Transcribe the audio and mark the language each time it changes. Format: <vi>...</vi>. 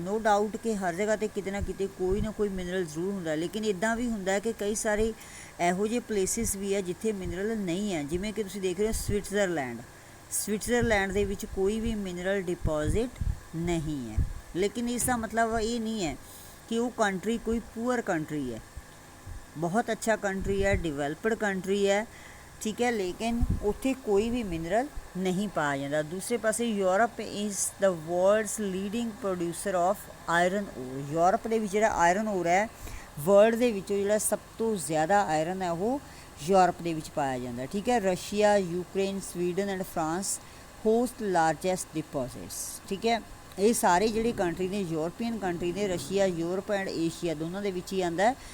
<pa>No doubt ਕਿ ਹਰ ਜਗ੍ਹਾ 'ਤੇ ਕਿਤੇ ਨਾ ਕਿਤੇ ਕੋਈ ਨਾ ਕੋਈ ਮਿਨਰਲ ਜ਼ਰੂਰ ਹੁੰਦਾ, ਲੇਕਿਨ ਇੱਦਾਂ ਵੀ ਹੁੰਦਾ ਕਿ ਕਈ ਸਾਰੇ ਇਹੋ ਜਿਹੇ ਪਲੇਸਿਸ ਵੀ ਹੈ ਜਿੱਥੇ ਮਿਨਰਲ ਨਹੀਂ ਹੈ. ਜਿਵੇਂ ਕਿ ਤੁਸੀਂ ਦੇਖ ਰਹੇ ਹੋ ਸਵਿਟਜ਼ਰਲੈਂਡ ਦੇ ਵਿੱਚ ਕੋਈ ਵੀ ਮਿਨਰਲ ਡਿਪੋਜ਼ਿਟ ਨਹੀਂ ਹੈ, ਲੇਕਿਨ ਇਸ ਦਾ ਮਤਲਬ ਇਹ ਨਹੀਂ ਹੈ ਕਿ ਉਹ ਕੰਟਰੀ ਕੋਈ ਪੂਅਰ ਕੰਟਰੀ ਹੈ. ਬਹੁਤ ਅੱਛਾ ਕੰਟਰੀ ਹੈ, ਡਿਵੈਲਪਡ ਕੰਟਰੀ ਹੈ.</pa> <hi>ठीक है, लेकिन उत्थे कोई भी मिनरल नहीं पाया जाता।</hi> <pa>दूसरे पासे</pa> <en>Europe is the world's leading producer of iron ore.</en> <pa>Europe ਦੇ ਵਿੱਚ ਜਿਹੜਾ ਆਇਰਨ ਓਰ ਹੈ ਵਰਲਡ ਦੇ ਵਿੱਚੋਂ ਜਿਹੜਾ ਸਭ ਤੋਂ ਜ਼ਿਆਦਾ ਆਇਰਨ ਹੈ ਉਹ ਯੂਰਪ ਦੇ ਵਿੱਚ ਪਾਇਆ ਜਾਂਦਾ। ਠੀਕ ਹੈ,</pa> <en>Russia, Ukraine, Sweden and France host largest deposits.</en> <pa>ਠੀਕ ਹੈ, ਇਹ ਸਾਰੇ ਜਿਹੜੇ ਕੰਟਰੀ ਨੇ ਯੂਰਪੀਅਨ ਕੰਟਰੀ ਨੇ, ਰਸ਼ੀਆ, ਯੂਰਪ ਐਂਡ ਏਸ਼ੀਆ ਦੋਨਾਂ ਦੇ ਵਿੱਚ ਹੀ ਆਉਂਦਾ।</pa>